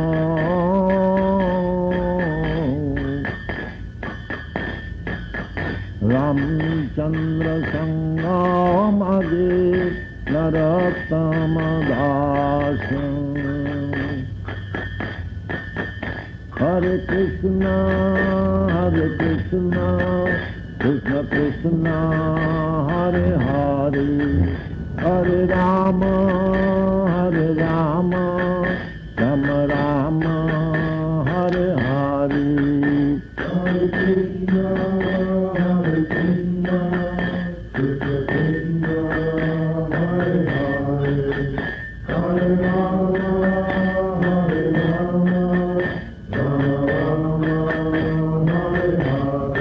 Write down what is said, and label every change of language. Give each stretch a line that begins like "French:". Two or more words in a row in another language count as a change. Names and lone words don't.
Bangla: রামচন্দ্র সঙ্গ মাগে নরোত্তম দাস।
Sanskrit: হরে কৃষ্ণ কৃষ্ণ কৃষ্ণ হরে হরে হরে রাম রাম রাম হরে হরে। হরে কৃষ্ণ কৃষ্ণ কৃষ্ণ হরে হরে হরে রাম রাম হরে হরে।